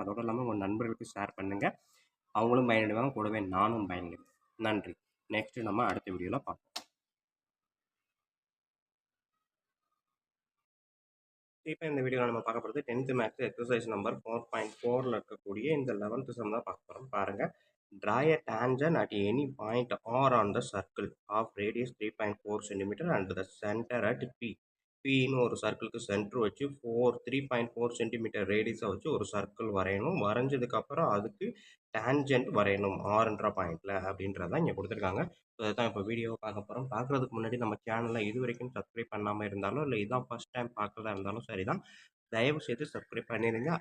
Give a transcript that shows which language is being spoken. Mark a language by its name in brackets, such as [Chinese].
[Tamil] அதோடு இல்லாமல் உங்கள் நண்பர்களுக்கு ஷேர் பண்ணுங்கள். அவங்களும் பயனடைவாங்க, கூடவே நானும் பயனடைவேன். நன்றி. நெக்ஸ்ட்டு நம்ம அடுத்த வீடியோவில் பார்ப்போம். இப்போ இந்த வீடியோவில் நம்ம பார்க்க போகிறது 10th மேக்ஸ் எக்ஸசைஸ் நம்பர் 4.4ல் இருக்கக்கூடிய இந்த 11th சம் தான் பார்க்க போகிறோம். பாருங்கள். [English] Draw a tangent at any point R on the circle of radius 3.4 cm and the center at P. [Tamil] Pன்னு ஒரு சர்க்கிளுக்கு சென்டர் வச்சு 3.4 சென்டிமீட்டர் ரேடியஸை வச்சு ஒரு சர்க்கிள் வரையணும். வரைஞ்சதுக்கப்புறம் அதுக்கு டேஞ்சன்ட் வரையணும் ஆறுன்ற பாயிண்டில் அப்படின்றதான் இங்கே கொடுத்துருக்காங்க. ஸோ அதுதான் இப்போ வீடியோவை பார்க்க போகிறோம். பார்க்குறதுக்கு முன்னாடி நம்ம சேனலை இது வரைக்கும் சப்ஸ்கிரைப் பண்ணாமல் இருந்தாலும் இல்லை இதான் ஃபஸ்ட் டைம் பார்க்குறதா இருந்தாலும் சரி தான், தயவு செய்து சப்ஸ்கிரைப் பண்ணிடுங்க.